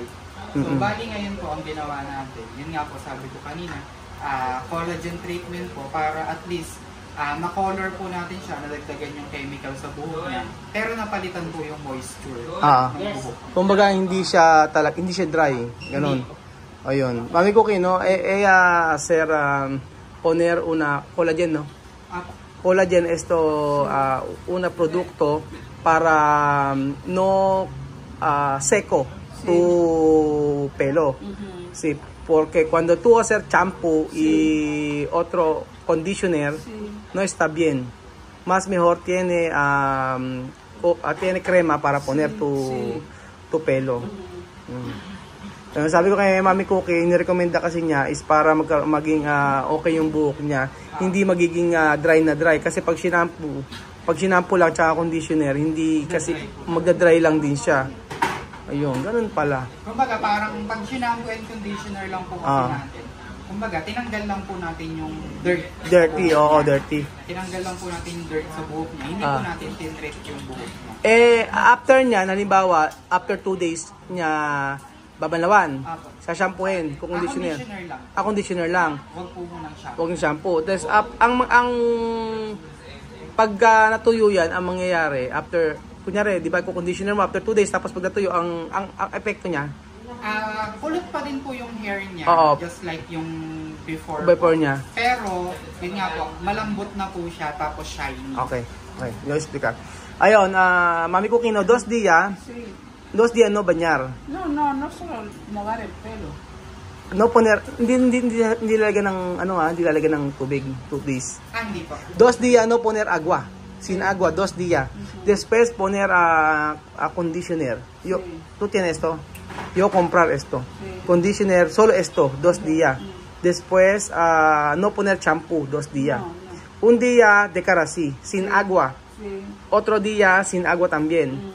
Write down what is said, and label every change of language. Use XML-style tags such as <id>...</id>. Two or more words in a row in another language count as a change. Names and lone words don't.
<tl>So bali ngayon po ang ginawa natin, yun nga po sabi ko kanina, collagen treatment po para</tl> <en>at least</en> <tl>na-color po natin siya, nadagdagan yung chemical sa buhok niya, pero napalitan po yung moisture ng buhok. Kumbaga hindi siya dry, ganun. Ayun. Mami Cookie,</tl> <es>no? Hacer poner una collagen, no? Collagen esto una producto para no seco tu pelo. Sí, porque cuando tú hacer champú y otro conditioner no está bien. Más mejor tiene tiene crema para poner tu pelo.</es> <tl>Sabi ko kay Mami Cookie, nirekomenda kasi niya is para maging okay yung buhok niya. Hindi magiging dry na dry kasi pag shampoo lang tsaka conditioner, hindi kasi magda-dry lang din siya. Ayun, ganun pala. Kumbaga parang pag</tl> <en>shampoo and conditioner</en> <tl>lang po kasi natin. Kumbaga tinanggal lang po natin yung dirt.</tl> <en>Dirty, dirty.</en> <tl>Tinanggal lang po natin yung dirt sa buhok niya. Hindi po natin tinrip yung buhok niya. After niya, halimbawa, after 2 days niya babanlawan, sa shampoohin, conditioner. Conditioner lang. Conditioner lang. Huwag po munang shampoo. Huwag yung shampoo. Tapos, ang pag natuyo yan, ang mangyayari, after, kunyari, di ba, conditioner mo, after 2 days, tapos pag natuyo, ang epekto niya, kulot pa din po yung hair niya,</tl> <en>just like</en> <tl>yung before niya. Pero, yun nga po, malambot na po siya, tapos shiny. Okay. Yung explica. Ayun, Mami Cookie,</tl> <es>no, 2 días, Sí. 2 días no bañar. No solo mojar el pelo. No poner,</es> <tl>hindi lalagyan ng, hindi lalagyan ng tubig, 2 days. Hindi po.</tl> <es>2 días no poner agua. Sin agua, 2 días. Después poner a conditioner. Yo, ¿tú tienes esto? Yo comprar esto. Conditioner, solo esto, 2 días. Después, no poner champú, 2 días. Un día de cara así, sin agua. Otro día sin agua también.</es>